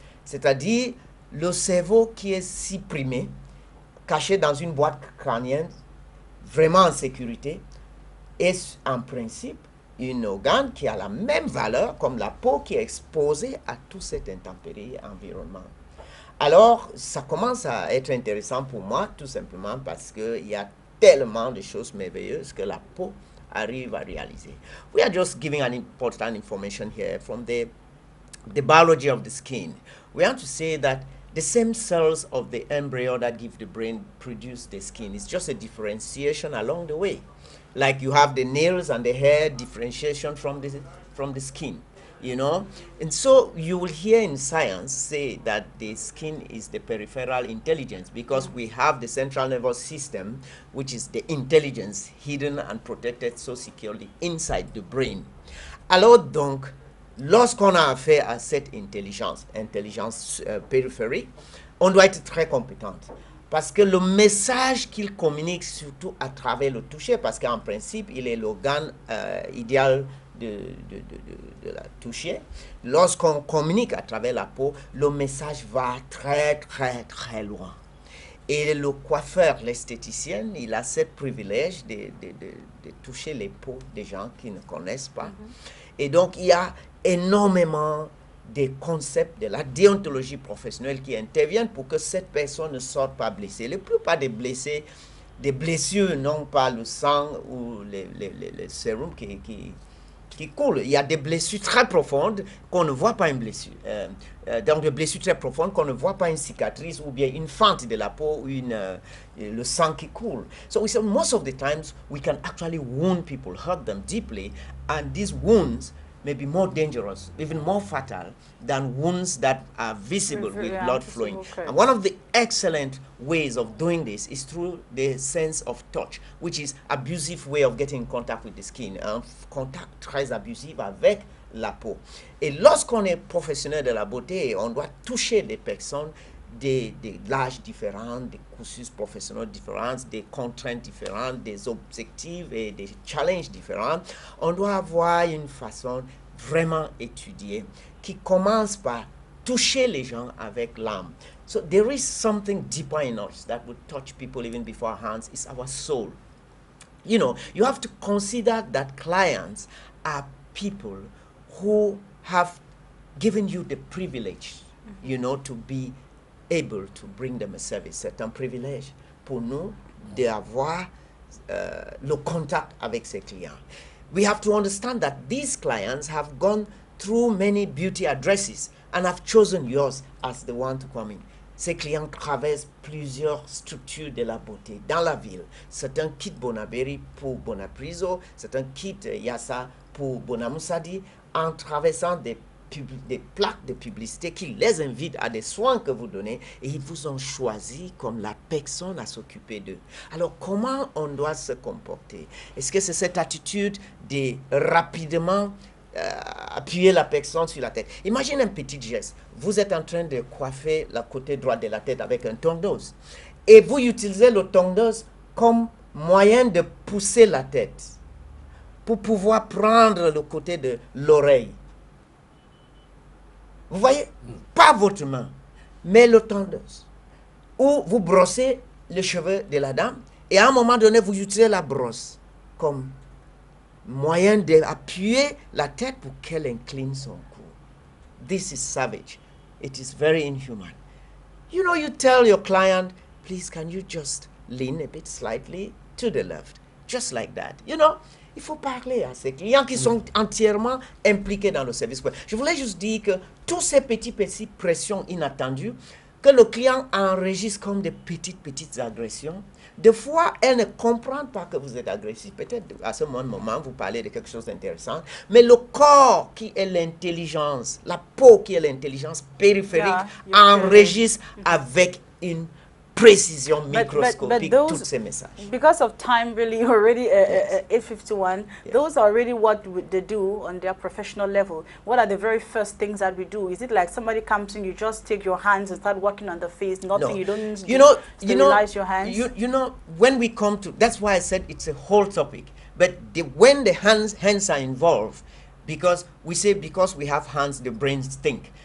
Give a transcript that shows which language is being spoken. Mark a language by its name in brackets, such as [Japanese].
[French] C'est-à-dire le cerveau qui est supprimé, caché dans une boîte crânienne, vraiment en sécurité, est en principe un organe qui a la même valeur comme la peau qui est exposée à tout cet intempérie environnement. Alors, ça commence à être intéressant pour moi, tout simplement parce qu'il y a tellement de choses merveilleuses que la peau arrive à réaliser. [English] We are just giving an important information here from the biology of the skin. We have to say that the same cells of the embryo that give the brain produce the skin. It's just a differentiation along the way. Like you have the nails and the hair differentiation from the skin, you know. And so you will hear in science say that the skin is the peripheral intelligence because we have the central nervous system, which is the intelligence hidden and protected so securely inside the brain. [French] Alors donc, lorsqu'on a affaire à cette intelligence périphérique, on doit être très compétente. Parce que le message qu'il communique surtout à travers le toucher, parce qu'en principe, il est l'organe idéal de la toucher. Lorsqu'on communique à travers la peau, le message va très loin. Et le coiffeur, l'esthéticienne, il a ce privilège de toucher les peaux des gens qui ne connaissent pas. Et donc, il y a énormément des concepts de la déontologie professionnelle qui interviennent pour que cette personne ne sorte pas blessée. La plupart des blessures n'ont pas le sang ou le sérum qui coule. Il y a des blessures très profondes qu'on ne voit pas une blessure. Donc des blessures très profondes qu'on ne voit pas une cicatrice ou bien une fente de la peau ou le sang qui coule. [English] So most of the times we can actually wound people, hurt them deeply, and these wounds may be more dangerous, even more fatal than wounds that are visible with blood flowing. And one of the excellent ways of doing this is through the sense of touch, which is abusive way of getting in contact with the skin, [French] un contact très abusif avec la peau. Et lorsqu'on est professionnel de la beauté, on doit toucher des personnes d'âges différents, des cursus professionnels différents, des contraintes différentes, des objectifs et des challenges différents. On doit avoir une façon vraiment étudiée qui commence par toucher les gens avec l'âme. [English] So there is something deeper in us that would touch people even before our hands. It's our soul. You know, you have to consider that clients are people who have given you the privilege, you know, to be able to bring them a service. [French] C'est un privilège pour nous d'avoir le contact avec ces clients. [English] We have to understand that these clients have gone through many beauty addresses and have chosen yours as the one to come in. [French] Ces clients traversent plusieurs structures de la beauté dans la ville. Certains quittent Bonaberi pour Bonapriso, certains quittent Yassa pour Bonamoussadi en traversant des plaques de publicité qui les invitent à des soins que vous donnez et ils vous ont choisi comme la personne à s'occuper d'eux. Alors, comment on doit se comporter? Est-ce que c'est cette attitude de rapidement appuyer la personne sur la tête? Imagine un petit geste. Vous êtes en train de coiffer la côté droite de la tête avec un tondeuse et vous utilisez le tondeuse comme moyen de pousser la tête pour pouvoir prendre le côté de l'oreille. Vous voyez, pas votre main, mais le tondeuse. Ou vous brossez les cheveux de la dame et à un moment donné, vous utilisez la brosse comme moyen d'appuyer la tête pour qu'elle incline son cou. [English] This is savage. It is very inhuman. You know, you tell your client, please, can you just lean a bit slightly to the left? Just like that. You know, [French] il faut parler à ces clients qui sont entièrement impliqués dans le service. Je voulais juste dire que tous ces petites pressions inattendues que le client enregistre comme des petites agressions, des fois, elle ne comprend pas que vous êtes agressif. Peut-être à ce moment, vous parlez de quelque chose d'intéressant, mais le corps qui est l'intelligence, la peau qui est l'intelligence périphérique, enregistre avec une précision microscopique tous ces messages. [English] Because of time, really, already 8:51, those are really what they do on their professional level. What are the very first things that we do? Is it like somebody comes in, you just take your hands and start working on the face, nothing, you don't sterilize your hands? You know, when we come to, that's why I said it's a whole topic, but when the hands are involved, because we say because we have hands, the brains think.